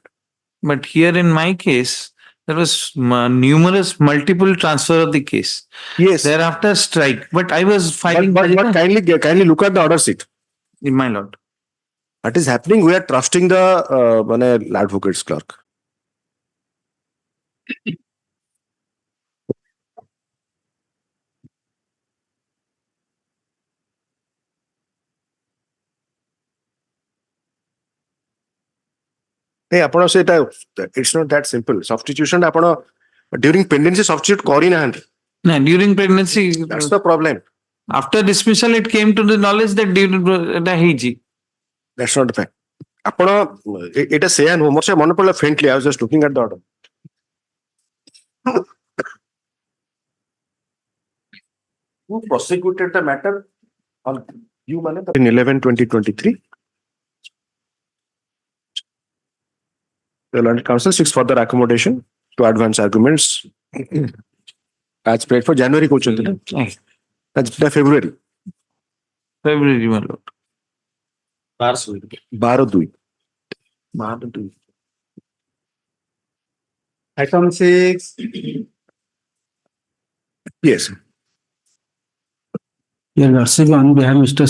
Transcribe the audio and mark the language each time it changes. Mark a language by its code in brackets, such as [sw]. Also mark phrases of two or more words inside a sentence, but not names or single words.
[en] But here in my case, there was multiple transfer of the case. Yes, Thereafter, strike. But I was filing. but kindly look at the order sheet. My lord. What is happening? We are trusting the advocate's clerk. Hey, [or] ଆପଣ ସେଇଟା [en] it's not that simple. Substitution ଆପଣ during pendency substitute କରିନାହାନ୍ତି. No, during pregnancy, That's the problem. after dismissal, it came to the knowledge that the Hiji. That's not the fact. [or] ଆପଣ ଏଇଟା ସେଇଆ ନୁହଁ ମୋର ସେ ମନେ ପଡିଲା faintly. [en] I was just looking at the order. Who prosecuted the matter on you ମାନେ in 11/2023? The learned counsel seeks further accommodation to advance arguments as paid for January [or] କହୁଛନ୍ତି ନା [en] Aye. that's February February, my lord. 12/2. Item 6. Yes. Your Lordship, on behalf of Mr.